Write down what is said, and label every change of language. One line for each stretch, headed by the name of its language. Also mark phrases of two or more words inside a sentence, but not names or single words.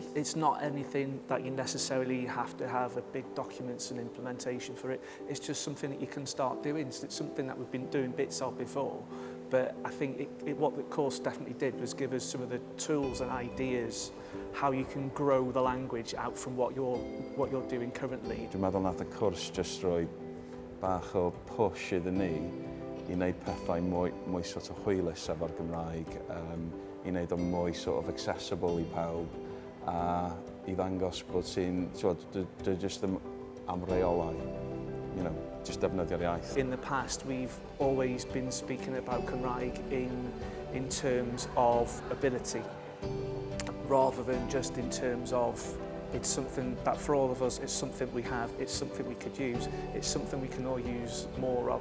English: It's not anything that you necessarily have to have a big documents and implementation for it. It's just something that you can start doing. It's something that we've been doing bits of before, but I think what the course definitely did was give us some of the tools and ideas how you can grow the language out from what you're doing currently.
Welsh: Dwi'n meddwl nath y cwrs just roi bach o push iddyn ni I wneud pethau mwy
English: sort of
Welsh: hwylus efo'r Gymraeg, I wneud o mwy
English: sort of accessible
Welsh: I pawb, a I ddangos bod sy'n, just ddim am reolau, just defnyddio'r iaith.
English: In the past, we've always been speaking about Cymraeg in terms of ability, rather than just in terms of it's something that for all of us, it's something we have, it's something we could use, it's something we can all use more of.